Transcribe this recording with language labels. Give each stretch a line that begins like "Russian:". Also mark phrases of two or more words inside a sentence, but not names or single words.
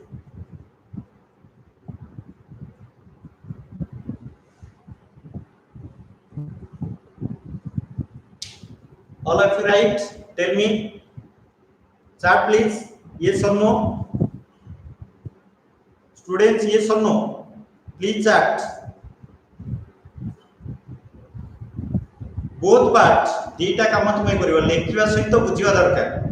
English: All of you right? Tell me. Chat please. Yes or no? Students, yes or no? Please chat. both part
Odia: ଦିଟା କାମ ତୁମେ କରିଓ ଲେଖିବା ସହିତ ବୁଝିବା ଦରକାର